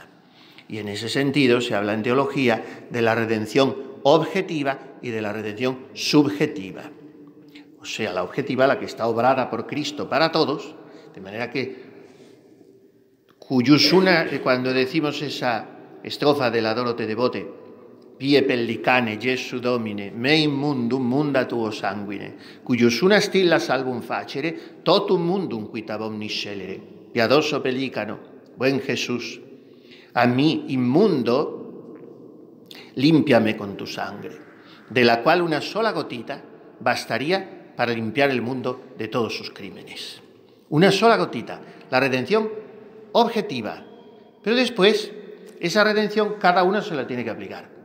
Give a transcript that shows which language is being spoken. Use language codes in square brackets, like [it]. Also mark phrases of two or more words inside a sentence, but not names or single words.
[es] Y en ese sentido se habla en teología de la redención objetiva y de la redención subjetiva. O sea, la objetiva, la que está obrada por Cristo para todos, de manera que [la] cuius una, [es] cuando decimos esa estrofa de la [la] Dorote Devote, Pie pellicane, Jesu Domine, me mundum munda tuo sanguine, cuius una stilla salvum facere, totum mundum quita omnis scelere. [es] Piadoso pellicano, buen Jesús, a mí inmundo, límpiame con tu sangre, de la cual una sola gotita bastaría para limpiar el mundo de todos sus crímenes. Una sola gotita, la redención objetiva, pero después esa redención cada uno se la tiene que aplicar.